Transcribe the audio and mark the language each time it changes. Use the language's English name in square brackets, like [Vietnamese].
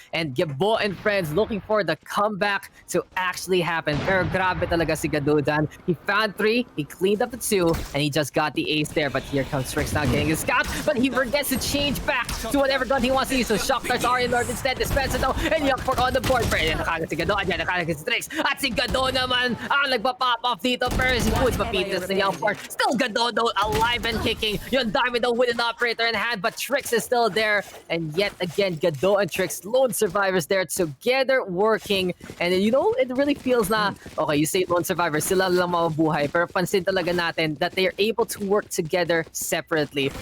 [English] And Gibo and friends looking for the comeback to actually happen. [Filipino] Pero grabe talaga si [English] Gadudan. He found 3, he cleaned up the 2, and he just got the ace there. But here comes Trix now getting his scout. But he forgets to change back to whatever gun he wants to use. So Shock Darts are in Lord instead. Dispenser though, and Young Pork on the board. [Filipino] Ayan, nakagad si Gado. Ayan, nakagad si Trix. At si Gado naman ang nagpa-pop off dito. Pero si Food papitas ni Young Pork. [English] Still Gado though, alive and kicking. Yung Diamond though with an operator in hand. But Trix is still there. And yet again, Gado and Trix, lone survivors there together working. And you know, it really feels na, okay, you say lone survivors, [Filipino] sila lang mabuhay. Pero pansin talaga natin [English] that they are able to work together separately.